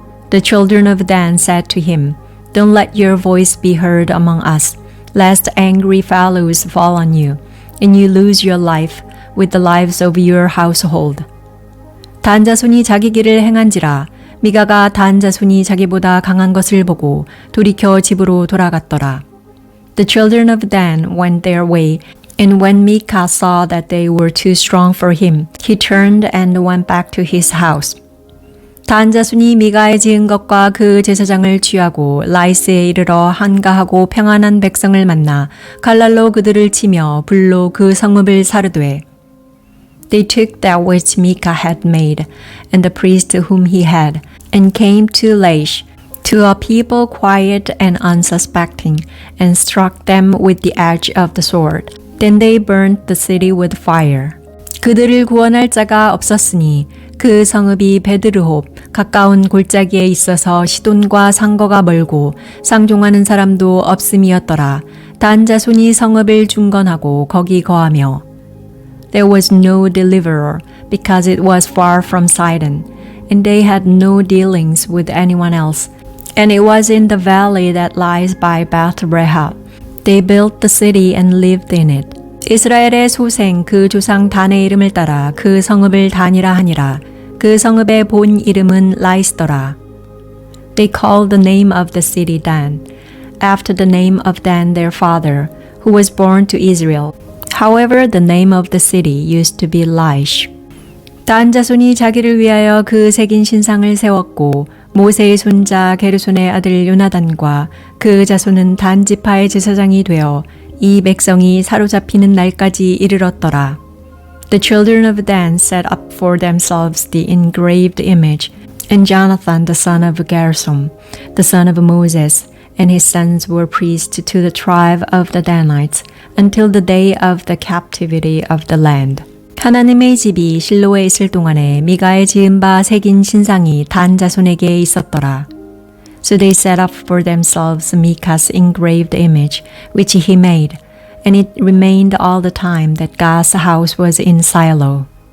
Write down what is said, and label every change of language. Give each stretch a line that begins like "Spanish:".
English: The children of Dan said to him, Don't let your voice be heard among us, lest angry fellows fall on you, and you lose your life with the lives of your household.
Korean: 단 자손이 자기 길을 행한지라 미가가 단 자손이 자기보다 강한 것을 보고 돌이켜 집으로 돌아갔더라.
English: The children of Dan went their way, and when Micah saw that they were too strong for him, he turned and went back to his house.
Korean: 단 자손이 미가의 지은 것과 그 제사장을 취하고 라이스에 이르러 한가하고 평안한 백성을 만나 칼날로 그들을 치며 불로 그 성읍을 사르되
English: They took that which Micah had made, and the priest whom he had, and came to Laish, to a people quiet and unsuspecting, and struck them with the edge of the sword. Then they burnt the city with fire.
Korean: 그들을 구원할 자가 없었으니 그 성읍이 베드르홉 가까운 골짜기에 있어서 시돈과 상거가 멀고 상종하는 사람도 없음이었더라. 단 자손이 성읍을 중건하고 거기 거하며
English: There was no deliverer because it was far from Sidon, and they had no dealings with anyone else. And it was in the valley that lies by Beth-Rahab. They built the city and lived in it.
Korean: 이스라엘의 소생 그 조상 단의 이름을 따라 그 성읍을 단이라 하니라. 그 성읍의 본 이름은 라이스더라.
English: They called the name of the city Dan, after the name of Dan their father, who was born to Israel. However, the name of the city used to be Laish.
Korean: 단 자손이 자기를 위하여 그 새긴 신상을 세웠고 모세의 손자 게르손의 아들 요나단과 그 자손은 단 지파의 제사장이 되어 이 백성이 사로잡히는 날까지 이르렀더라.
English: The children of Dan set up for themselves the engraved image, and Jonathan the son of Gershom, the son of Moses, and his sons were priests to the tribe of the Danites until the day of the captivity of the land.
Korean: 하나님의 집이 실로에 있을 동안에 미가의 지은 바 새긴 신상이 단 자손에게 있었더라.
English: So they set up for themselves Micah's engraved image, which he made, and it remained all the time that God's house was in Shiloh.